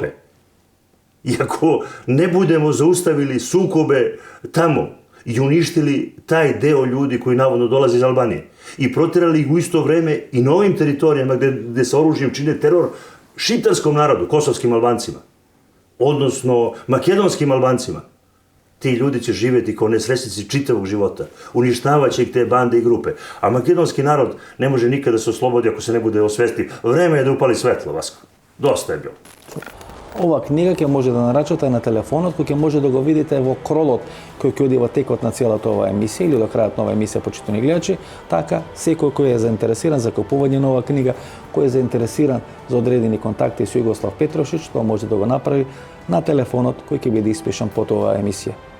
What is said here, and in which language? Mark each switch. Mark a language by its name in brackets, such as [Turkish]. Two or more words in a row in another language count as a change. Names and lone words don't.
[Serbian] I ako ne budemo zaustavili sukobe tamo i uništili taj deo ljudi koji navodno dolaze iz Albanije i proterali ih u isto vreme i na ovim teritorijama gde sa oružjem čine teror šiptarskom narodu, kosovskim Albancima, odnosno makedonskim Albancima, ti ljudi će živjeti kao nesrećnici čitavog života. Uništavaće ih te bande i grupe. A makedonski narod ne može nikada se oslobodi ako se ne bude osvesti. Vreme je da upali svetlo, Vasko. Dosta je bilo. [Macedonian] Ова книга ќе може да нарачате на телефонот, кој ќе може да го видите во кролот кој ќе оди во текот на целата оваа емисија или до крајот на оваа емисија, почитувани гледачи. Така, секој кој е заинтересиран за купување на оваа книга, кој е заинтересиран за одредени контакти со Југослав Петрошич, тоа може да го направи на телефонот кој ќе биде испишан под оваа емисија.